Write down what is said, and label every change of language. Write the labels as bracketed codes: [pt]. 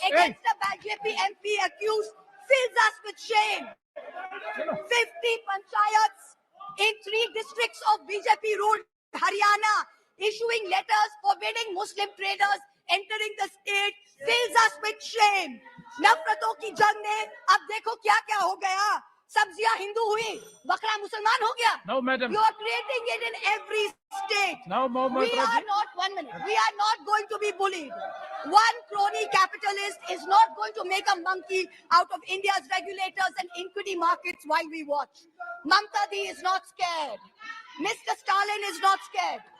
[en] against a BJP MP accused fills us with shame. 50 panchayats in 3 districts of BJP ruled Haryana issuing letters forbidding Muslim traders entering the state fills us with shame. [hi] नफरतों की जंग ने अब देखो क्या क्या हो गया. सब्जियां हिंदू हुई, बकरा मुसलमान हो गया. [en] No, madam. You are creating it in every state. Now, We are not, 1 minute, we are not going to be bullied. One crony capitalist is not going to make a monkey out of India's regulators and equity markets while we watch. Mamta Di is not scared. Mr. Stalin is not scared.